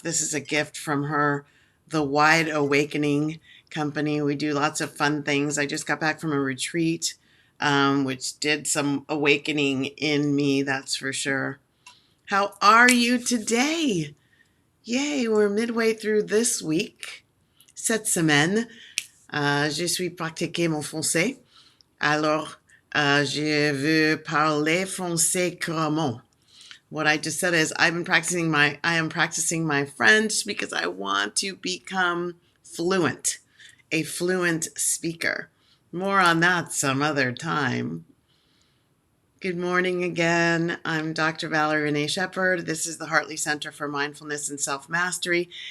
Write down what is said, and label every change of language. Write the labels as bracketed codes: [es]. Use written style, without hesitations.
[en] This is a gift from her, The Wide Awakening Company. We do lots of fun things. I just got back from a retreat, which did some awakening in me, that's for sure. How are you today? Yay, we're midway through this week. [fr] Cette semaine, je suis pratiqué mon français. Alors, je veux parler français couramment. [en] What I just said is I am practicing my French because I want to become fluent, a fluent speaker. More on that some other time. Good morning again. I'm Dr. Valerie Renee Shepard. This is the Hartley Center for Mindfulness and Self-Mastery.